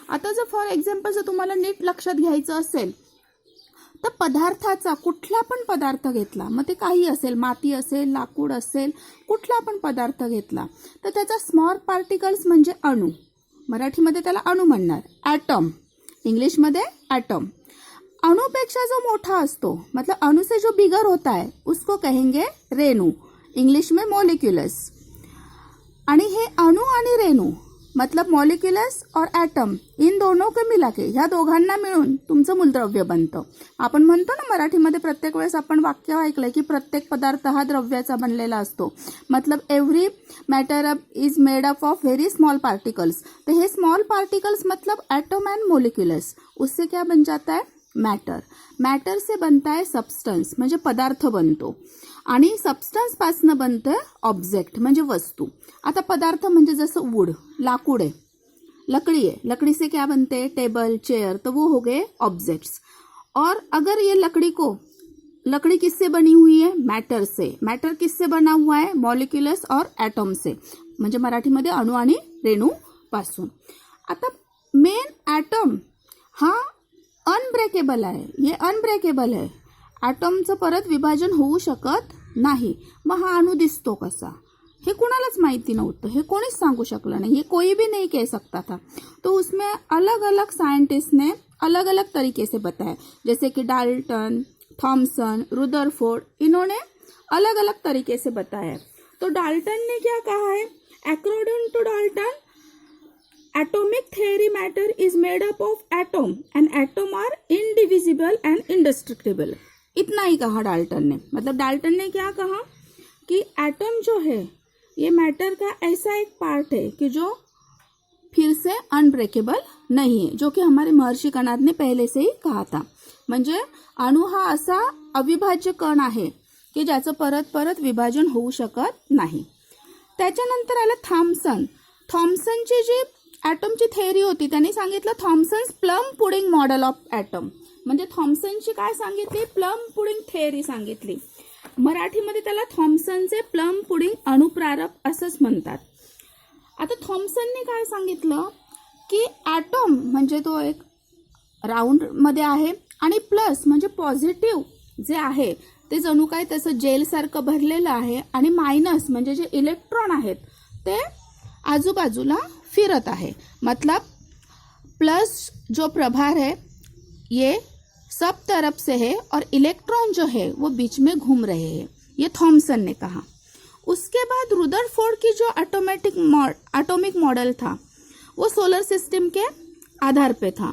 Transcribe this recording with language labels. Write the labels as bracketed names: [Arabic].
[Marathi] आता जर for example जर तुम्हाला नीट लक्षात घ्यायचं असेल तर पदार्थाचा कुठला पण पदार्थ घेतला, मग ते काही असेल, माती असेल, लाकूड असेल, कुठला पण पदार्थ घेतला तर त्याचा स्मॉल पार्टिकल्स म्हणजे अणु। मराठीमध्ये त्याला अणु म्हणणार, ॲटम, इंग्लिशमध्ये ॲटम। अणुपेक्षा जो मोठा असतो [Hindi] मतलब अणु से जो बिगर होता है उसको कहेंगे रेणु, इंग्लिश में मॉलिक्यूलस। [Marathi] आणि हे अणु आणि रेणु [Hindi] मतलब मॉलिक्यूलस और एटम इन दोनों को मिला के [Marathi] ह्या दोघांना मिळून तुमचं मूलद्रव्य बनतं। आपण म्हणतो ना मराठीमध्ये प्रत्येक वेळेस आपण वाक्य ऐकलंय की प्रत्येक पदार्थ हा द्रव्याचा बनलेला असतो, मतलब [English] Every matter is made up of very small particles. [Hindi] तो हे स्मॉल पार्टिकल्स मतलब एटम एंड मॉलिक्यूलस, उससे क्या बन जाता है? मॅटर। मॅटर से बनता है [Marathi] सब्सटन्स म्हणजे पदार्थ बनतो आणि सबस्टन्स पासून बनतं ऑब्जेक्ट म्हणजे वस्तू। आता पदार्थ म्हणजे जसं वुड, लाकूड [Hindi] है, लकड़ी है, लकड़ी से क्या बनते हैं? टेबल, चेयर, तो वो हो गए ऑब्जेक्ट्स। और अगर ये लकड़ी किससे बनी हुई है? मैटर से। मैटर किससे बना हुआ है? मॉलिक्यूलस और एटम से, [Marathi] म्हणजे मराठीमध्ये अणु आणि रेणू पासून। आता मेन एटम हा अनब्रेकेबल आहे, हे अनब्रेकेबल आहे, ॲटमचं परत विभाजन होऊ शकत नाही। मग हा अणु दिसतो कसा हे कुणालाच माहिती नव्हतं, हे कोणीच सांगू शकलं नाही, [Hindi] ये कोई भी नहीं कह सकता था। तो उसमें अलग अलग साइंटिस्ट ने अलग अलग तरीके से बताया, जैसे कि डाल्टन, थॉमसन, रुदरफोर्ड, इन्होंने अलग अलग तरीके से बताया। तो डाल्टन ने क्या कहा है? [English] According to Dalton atomic theory matter is made up of atom and atom are indivisible and indestructible। [Hindi] इतना ही कहा डाल्टन ने। मतलब डाल्टन ने क्या कहा कि एटम जो है ये मैटर का ऐसा एक पार्ट है कि जो फिर से अनब्रेकेबल नहीं है, जो कि हमारे महर्षी कणाद ने पहले से ही कहा था। [Marathi] म्हणजे अणु हा असा अविभाज्य कण आहे की ज्याचं परत परत विभाजन होऊ शकत नाही। त्याच्यानंतर आलं थॉमसन। थॉमसनची जी ॲटमची थेअरी होती त्यांनी सांगितलं Thomson's plum pudding model of item. म्हणजे थॉमसनची काय सांगितली? प्लम पुडिंग थेअरी सांगितली। मराठीमध्ये त्याला थॉमसनचे प्लम पुडिंग अणुप्रारक असंच म्हणतात। आता थॉमसनने काय सांगितलं की ॲटम म्हणजे तो एक राऊंड मध्ये आहे आणि प्लस म्हणजे पॉझिटिव्ह जे आहे ते जणू काय त्याचं जेल सारखं भरलेलं आहे आणि मायनस म्हणजे जे इलेक्ट्रॉन आहेत ते आजूबाजूला फिरत आहे। [Hindi] मतलब प्लस जो प्रभार है ये सब तरफ से है और इलेक्ट्रॉन जो है वो बीच में घूम रहे हैं, ये थॉमसन ने कहा। उसके बाद रुदरफोर्ड की जो एटॉमिक मॉडल था वो सोलर सिस्टम के आधार पे था।